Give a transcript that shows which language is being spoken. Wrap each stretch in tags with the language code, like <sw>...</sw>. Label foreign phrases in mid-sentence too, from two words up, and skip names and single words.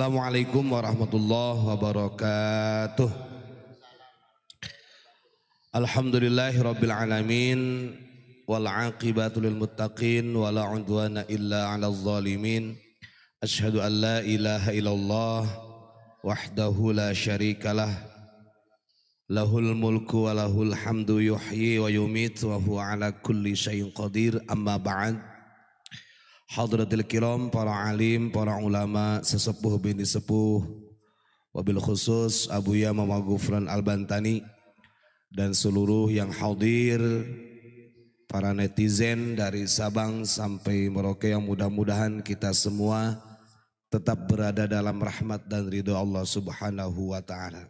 <ar>السلام عليكم ورحمة الله وبركاته. الحمد لله رب العالمين والعاقبة للمتقين ولا عدوان إلا على الظالمين. أشهد أن لا إله إلا الله وحده لا شريك له. له الملك وله الحمد يحيي ويميت وهو على كل شيء قدير. أما بعد. حضرات الكرام,</ar> <id>para alim, para ulama, sesepuh bini sepuh, wabil khusus Abuya Mama Gufran Al-Bantani dan seluruh yang hadir, para netizen dari Sabang sampai Merauke, yang mudah-mudahan kita semua tetap berada dalam rahmat dan ridho Allah</id> <ar>سبحانه وتعالى.</ar>